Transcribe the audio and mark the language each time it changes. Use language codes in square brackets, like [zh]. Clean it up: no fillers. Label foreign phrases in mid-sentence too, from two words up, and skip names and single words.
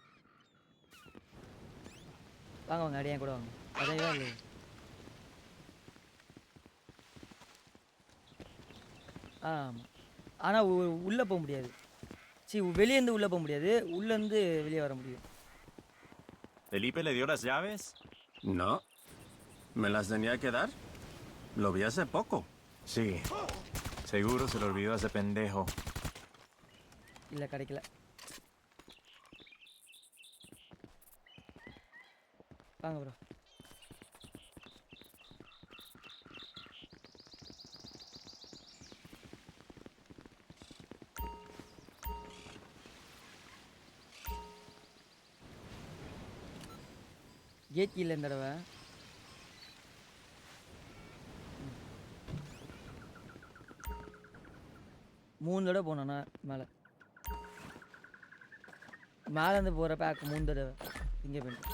[ta] வாங்க அடியே கூட வாங்க. அதே இல்லை ஆமாம். ஆனால் உள்ளே போக முடியாது. வெளியேருந்து உள்ளே போக முடியாது, உள்ளேருந்து வெளியே வர முடியும். [es] ¿Felipe le dio las llaves? No. ¿Me las tenía que dar? Lo vi hace poco. Sí. Seguro se lo olvidó a ese pendejo. [ta] இல்லை கிடைக்கல. வாங்க ப்ரோ. கேட் கீழே இந்த தடவை 3 தடவை போனோண்ணா மேலேருந்து போகிற பேக் 3 தடவை இங்கே போயிட்டு.